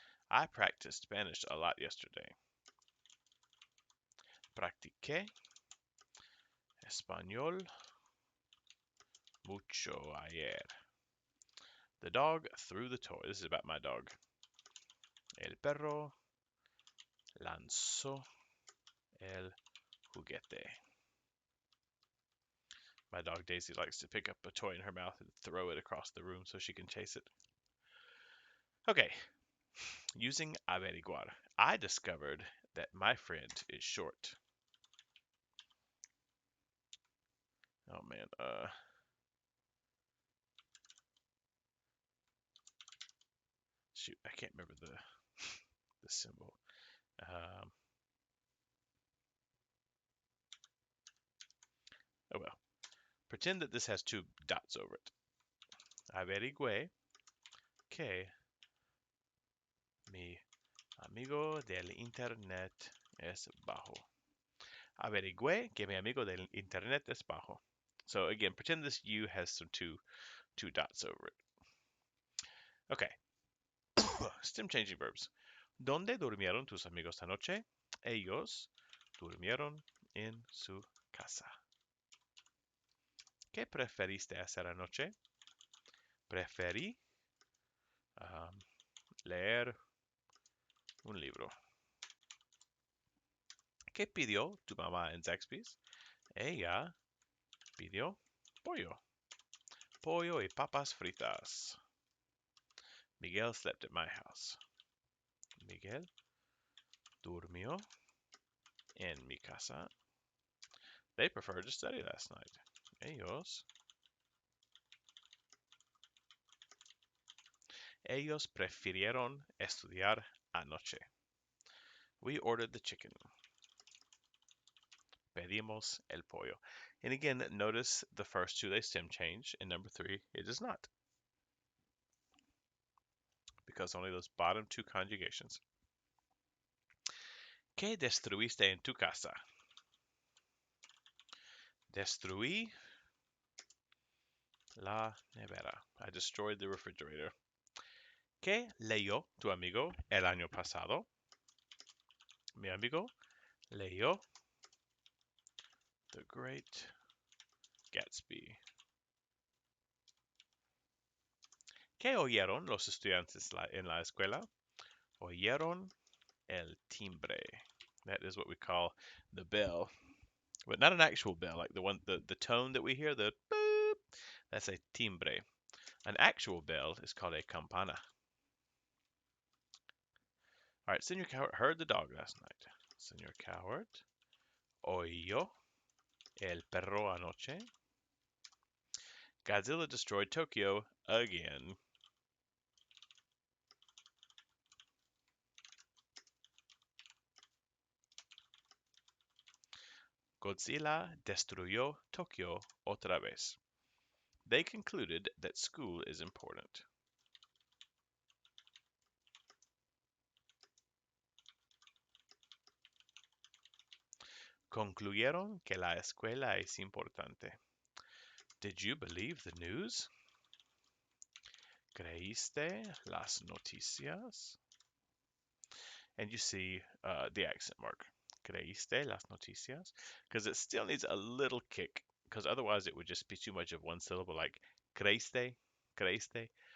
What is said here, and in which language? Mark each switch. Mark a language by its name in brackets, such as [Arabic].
[English] I practiced Spanish a lot yesterday. [Spanish] Practiqué español mucho ayer. [English] The dog threw the toy. This is about my dog. [Spanish] El perro lanzó el juguete. [English] My dog Daisy likes to pick up a toy in her mouth and throw it across the room so she can chase it. Okay, using averiguar, I discovered that my friend is short. Oh man, shoot, I can't remember the symbol. Um, oh well. Pretend that this has two dots over it. [Spanish] Averigüe que mi amigo del internet es bajo. Averigüe que mi amigo del internet es bajo. [English] So again, pretend this U has some two dots over it. Okay. Stem changing verbs. [Spanish] ¿Dónde durmieron tus amigos anoche? Ellos durmieron en su casa. ¿Qué preferiste hacer anoche? Preferí um, leer un libro. ¿Qué pidió tu mamá en Zaxby's? Ella pidió pollo. Pollo y papas fritas. [English] Miguel slept at my house. [Spanish] Miguel durmió en mi casa. [English] They preferred to study last night. [Spanish] Ellos prefirieron estudiar anoche. [English] We ordered the chicken. [Spanish] Pedimos el pollo. [English] And again, notice the first two, they stem change. And number three, it does not. Because only those bottom two conjugations. [Spanish] ¿Qué destruiste en tu casa? Destruí la nevera. [English] I destroyed the refrigerator. [Spanish] ¿Qué leyó tu amigo el año pasado? Mi amigo leyó The Great Gatsby. ¿Qué oyeron los estudiantes en la escuela? Oyeron el timbre. [English] That is what we call the bell, but not an actual bell, like the tone that we hear, the boop. That's a timbre. An actual bell is called a campana. All right, Senor Coward heard the dog last night. [Spanish] Senor Coward oyó el perro anoche. [English] Godzilla destroyed Tokyo again. [Spanish] Godzilla destruyó Tokyo otra vez. [English] They concluded that school is important. [Spanish] Concluyeron que la escuela es importante. [English] Did you believe the news? [Spanish] ¿Creíste las noticias? [English] And you see the accent mark. [Spanish] ¿Creíste las noticias? [English] Because it still needs a little kick, because otherwise it would just be too much of one syllable, like creíste, creíste.